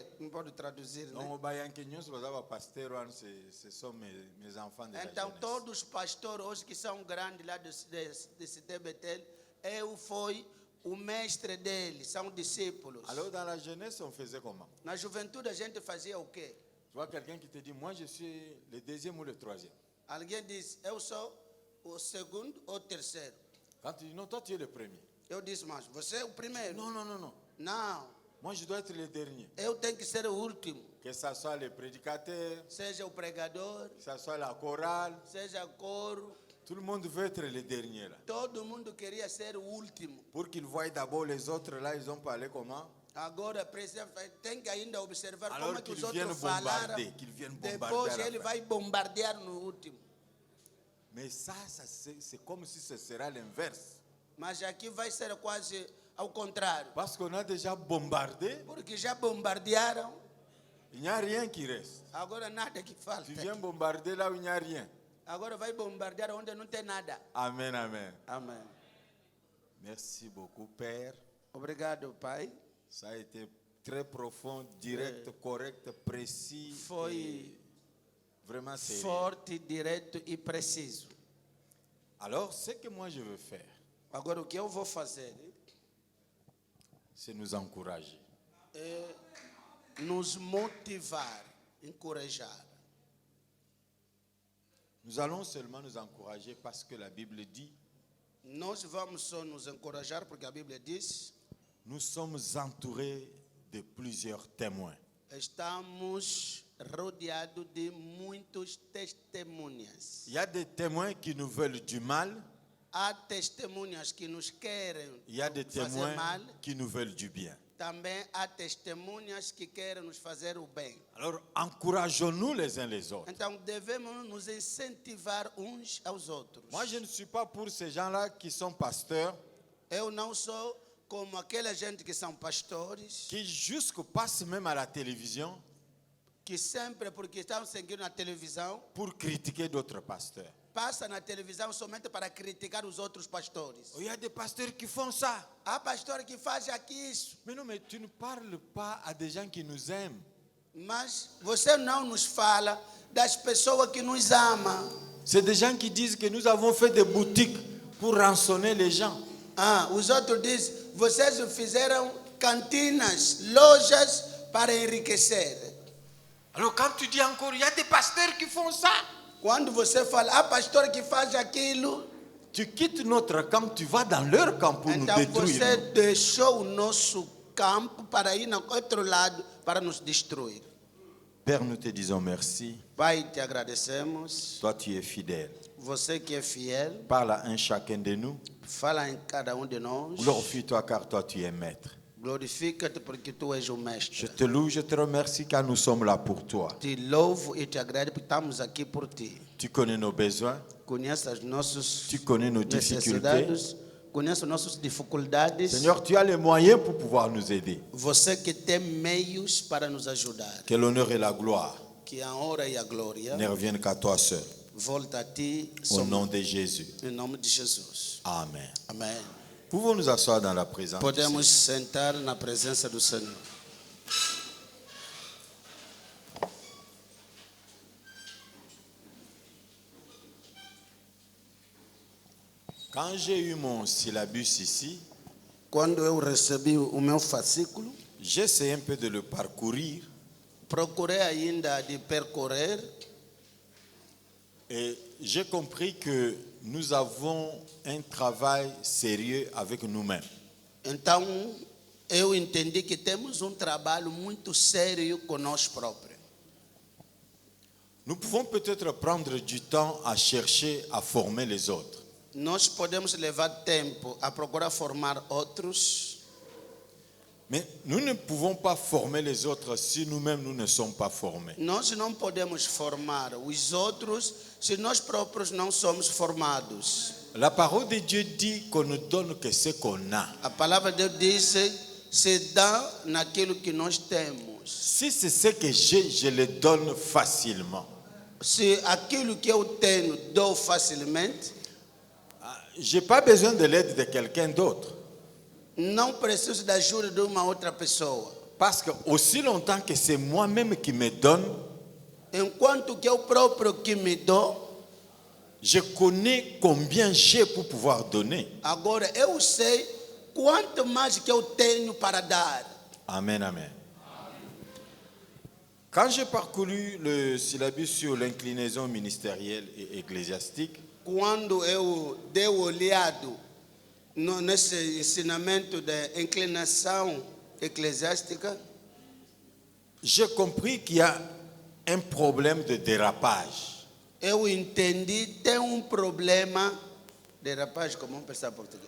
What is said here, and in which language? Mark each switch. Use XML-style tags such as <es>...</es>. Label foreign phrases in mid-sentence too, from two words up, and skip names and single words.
<pt>Não pode traduzir, né?</pt> <fr>Donc, ce sont mes enfants de la</fr> <pt>Então,</pt> <fr>jeunesse.</fr> <pt>todos os pastores hoje que são grandes lá de Cité Betel, eu fui o mestre deles, são discípulos.</pt> <fr>Alors, dans la jeunesse, on faisait comment?</fr> <pt>Na juventude a gente fazia o quê?</pt> <fr>Tu vois quelqu'un qui te dit, moi je suis le deuxième ou le troisième.</fr> <pt>Alguém diz, eu sou o segundo ou o terceiro.</pt> <fr>Quand tu dis, non, toi tu es le premier.</fr> <pt>Eu disse, mas você é o primeiro.</pt> <fr>Non, non, non, non.</fr> <pt>Não,</pt> <fr>Moi je dois être le dernier.</fr> <pt>eu tenho que ser o último.</pt> <fr>Que ce soit le prédicateur,</fr> <pt>Seja o pregador,</pt> <fr>que ce soit la chorale,</fr> <pt>seja o coro.</pt> <fr>tout le monde veut être le dernier là.</fr> <pt>Todo mundo queria ser o último.</pt> <fr>Pour qu'ils voient d'abord les autres là, ils ont parlé comment?</fr> <pt>Agora tem que ainda observar</pt> <fr>Alors</fr> <pt>como é que os</pt> <fr>qu'ils viennent</fr> <pt>outros falaram.</pt> <fr>bombarder, qu'ils viennent bombarder.</fr> <pt>Depois</pt> <fr>à la</fr> <pt>ele</pt> <fr>fin.</fr> <pt>vai bombardear no último.</pt> <fr>Mais ça c'est comme si ce serait l'inverse.</fr> <pt>Mas aqui vai ser quase ao contrário.</pt> <fr>Parce qu'on a déjà bombardé,</fr> <pt>Porque já bombardearam,</pt> <fr>il n'y a rien qui reste.</fr> <pt>agora nada que falta.</pt> <fr>Tu viens bombarder là où il n'y a rien.</fr> <pt>Agora vai bombardear onde não tem nada.</pt> <fr>Amen, amen.</fr> <pt>Amém.</pt> <fr>Merci beaucoup, Père.</fr> <pt>Obrigado, Pai.</pt> <fr>Ça a été très profond, direct, correct, précis.</fr> <pt>Foi</pt> <fr>et vraiment sérieux.</fr> <pt>forte, direto e preciso.</pt> <fr>Alors, ce que moi je veux faire,</fr> <pt>Agora, o que eu vou fazer</pt> <fr>c'est nous encourager.</fr> <pt>é nos motivar, encorajar.</pt> <fr>Nous allons seulement nous encourager parce que la Bible dit,</fr> <pt>Nós vamos só nos encorajar porque a Bíblia diz:</pt> <fr>nous sommes entourés de plusieurs témoins.</fr> <pt>estamos rodeados de muitos testemunhas.</pt> <fr>Il y a des témoins qui nous veulent du mal,</fr> <pt>Há testemunhas que nos querem</pt> <fr>il y a des</fr> <pt>fazer</pt> <fr>témoins</fr> <pt>mal.</pt> <fr>qui nous veulent du bien.</fr> <pt>Também há testemunhas que querem nos fazer o bem.</pt> <fr>Alors, encourageons-nous les uns les autres.</fr> <pt>Então devemos nos incentivar uns aos outros.</pt> <fr>Moi, je ne suis pas pour ces gens-là qui sont pasteurs,</fr> <pt>Eu não sou como aquela gente que são pastores,</pt> <fr>qui jusque passent même à la télévision</fr> <pt>que sempre, porque estão seguindo na televisão,</pt> <fr>pour critiquer d'autres pasteurs.</fr> <pt>passa na televisão somente para criticar os outros pastores.</pt> <fr>Il y a des pasteurs qui font ça.</fr> <pt>Há pastor que faz aqui isso,</pt> <fr>Mais non, mais tu ne parles pas à des gens qui nous aiment.</fr> <pt>mas você não nos fala das pessoas que nos amam.</pt> <fr>C'est des gens qui disent que nous avons fait des boutiques pour rançonner les gens.</fr> <pt>Os outros dizem, vocês fizeram cantinas, lojas para enriquecer.</pt> <fr>Alors quand tu dis encore, il y a des pasteurs qui font ça.</fr> <pt>Quando você fala, há pastor que faz aquilo,</pt> <fr>Tu quittes notre camp, tu vas dans leur camp pour nous</fr> <pt>então</pt> <fr>détruire.</fr> <pt>você deixou o nosso campo para ir no outro lado para nos destruir.</pt> <fr>Père, nous te disons merci.</fr> <pt>Pai, te agradecemos.</pt> <fr>Toi, tu es fidèle.</fr> <pt>Você que é fiel,</pt> <fr>Parle à un chacun de nous.</fr> <pt>fala em cada de nós.</pt> <fr>Glorifie-toi car toi, tu es maître.</fr> <pt>Glorifica-te porque tu és o</pt> <fr>Je</fr> <pt>mestre.</pt> <fr>te loue, je te remercie car nous sommes là pour toi.</fr> <pt>Te louvo e te agradeço porque estamos aqui por ti.</pt> <fr>Tu connais nos besoins,</fr> <pt>Conhece as nossas</pt> <fr>tu connais nos difficultés.</fr> <pt>necessidades, conhece as nossas dificuldades.</pt> <fr>Seigneur, tu as les moyens pour pouvoir nous aider.</fr> <pt>Você que tem meios para nos ajudar.</pt> <fr>Que l'honneur et la gloire</fr> <pt>Que a honra e a glória</pt> <fr>ne reviennent qu'à toi seul.</fr> <pt>volta a ti</pt> <fr>Au nom de Jésus.</fr> <pt>em nome de Jesus.</pt> <fr>Amen.</fr> <pt>Amém.</pt> <fr>Pouvons nous asseoir dans la présence du</fr> <pt>Podemos</pt> <fr>Seigneur.</fr> <pt>sentar na presença do Senhor.</pt> <fr>Quand j'ai eu mon syllabus ici,</fr> <pt>Quando eu recebi o meu fascículo,</pt> <fr>j'essaie un peu de le parcourir</fr> <pt>procurei ainda de percorrer</pt> <fr>et j'ai compris que nous avons un travail sérieux avec nous-mêmes.</fr> <pt>Então, eu entendi que temos trabalho muito sério conosco próprios.</pt> <fr>Nous pouvons peut-être prendre du temps à chercher à former les autres.</fr> <pt>Nós podemos levar tempo a procurar formar outros,</pt> <fr>Mais nous ne pouvons pas former les autres si nous-mêmes nous ne sommes pas formés.</fr> <pt>nós não podemos formar os outros se nós próprios não somos formados.</pt> <fr>La parole de Dieu dit qu'on ne donne que ce qu'on a.</fr> <pt>A palavra de Deus diz: se dá naquilo que nós temos.</pt> <fr>Si c'est ce que j'ai, je le donne facilement.</fr> <pt>Se aquilo que eu tenho dou facilmente,</pt> <fr>Je n'ai pas besoin de l'aide de quelqu'un d'autre.</fr> <pt>não preciso da ajuda de uma outra pessoa.</pt> <fr>Parce que aussi longtemps que c'est moi-même qui me donne,</fr> <pt>enquanto que eu próprio que me dou,</pt> <fr>je connais combien j'ai pour pouvoir donner.</fr> <pt>agora eu sei quanto mais que eu tenho para dar.</pt> <fr>Amen, amen. Quand j'ai parcouru le syllabus sur l'inclinaison ministérielle et ecclésiastique,</fr> <pt>Quando eu dei olhado nesse ensinamento da inclinação eclesiástica,</pt> <fr>j'ai compris qu'il y a un problème de dérapage.</fr> <pt>eu entendi tem problema de rapaz, como vamos pensar em português,</pt>